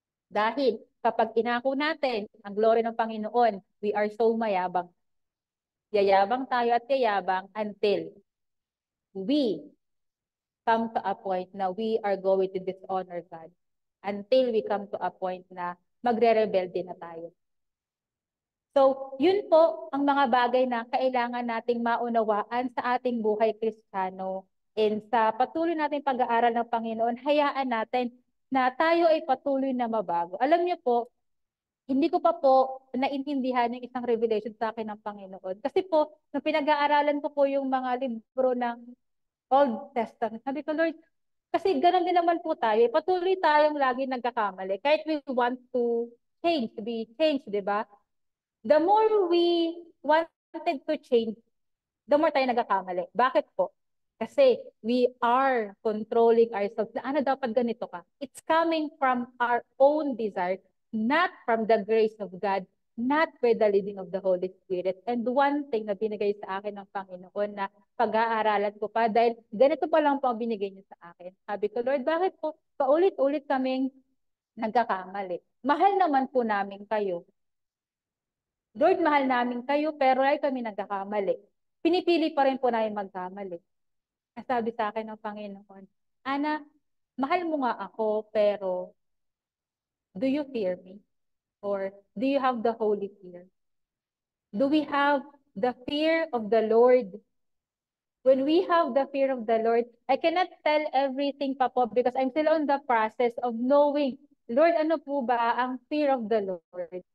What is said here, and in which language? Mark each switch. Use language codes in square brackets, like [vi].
[tl] Dahil kapag inako natin ang glory ng Panginoon, [en] we are so [tl] mayabang. Yayabang tayo at yayabang [en] until we come to a point na we are going to dishonor God. Until we come to a point [tl] na magre-rebelde na tayo. So, yun po ang mga bagay na kailangan nating maunawaan sa ating buhay Kristiyano. And sa patuloy nating pag-aaral ng Panginoon, hayaan natin na tayo ay patuloy na mabago. Alam niyo po, hindi ko pa po naintindihan yung isang revelation sa akin ng Panginoon. Kasi po, nung pinag-aaralan ko po yung mga libro ng Old Testament, sabi ko, Lord, kasi ganun din naman po tayo. Patuloy tayong lagi nagkakamali. Kahit [en] we want to change, to be changed, [tl] di ba? [en] The more we wanted to change, the more [tl] tayo nagkakamali. Bakit po? Kasi [en] we are controlling ourselves. [tl] Na ano dapat ganito ka? [en] It's coming from our own desire, not from the grace of God, not by the leading of the Holy Spirit. And one thing [tl] na binigay sa akin ng Panginoon na pag-aaralan ko pa, dahil ganito pa lang po ang binigay niya sa akin. Sabi ko, Lord, bakit po paulit-ulit kaming nagkakamali? Mahal naman po namin kayo. Lord, mahal namin kayo, pero ay kami nagkakamali. Pinipili pa rin po namin magkamali. Sabi sa akin ng Panginoon, Ana, mahal mo nga ako, pero [en] do you fear me? Or do you have the holy fear? Do we have the fear of the Lord? When we have the fear of the Lord, I cannot tell everything pa po because I'm still on the process of knowing, Lord, [tl] ano po ba ang [en] fear of the Lord?